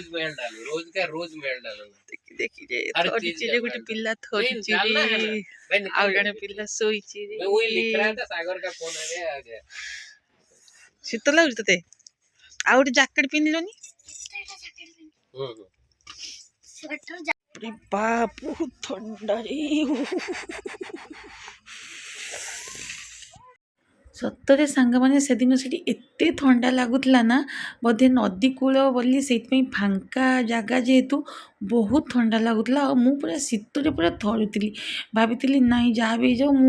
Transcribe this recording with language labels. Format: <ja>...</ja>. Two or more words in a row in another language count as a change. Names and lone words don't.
<hi>मेल डालो रोज का रोज मेल डालो ना</hi> <or>ଦେଖି ଦେଖି ଯେ</or> <hi>हर चीज</hi> <or>ଥରିଛି</or> <hi>का</hi> <or>ଯେ</or> <hi>मेल</hi> <or>ଗୋଟେ</or> <hi>डालो</hi> <or>ପିଲା</or> <hi>नहीं</hi> <or>ଥରିଛି</or> <hi>डालना है</hi> <or>ରେ</or> <hi>ना भाई</hi> <or>ଆଉ</or> <hi>निकल</hi> <or>ଜଣେ</or> <hi>गए</hi> <or>ପିଲା ଶୋଇଛି ରେ</or> <hi>मैं वही लिख रहा था सागर का फोन आ गया</hi> <or>ଶୀତ ଲାଗୁଛି ତତେ ଆଉ ଗୋଟେ ଜ୍ୟାକେଟ ପିନ୍ଧିଲନି हम्म</or> <hi>स्वेटर</hi> <or>रे ବାପ ବହୁତ ଥଣ୍ଡା ରେ ସତରେ ସାଙ୍ଗମାନେ ସେଦିନ ସେଠି ଏତେ ଥଣ୍ଡା ଲାଗୁଥିଲା ନା ବୋଧେ ନଦୀ କୂଳ ବୋଲି ସେଇଥିପାଇଁ ଫାଙ୍କା ଜାଗା ଯେହେତୁ ବହୁତ ଥଣ୍ଡା ଲାଗୁଥିଲା ଆଉ ମୁଁ ପୁରା ଶୀତରେ ପୁରା ଥରୁଥିଲି ଭାବିଥିଲି ନାଇଁ ଯାହା ବି ହେଇଯାଉ ମୁଁ</or>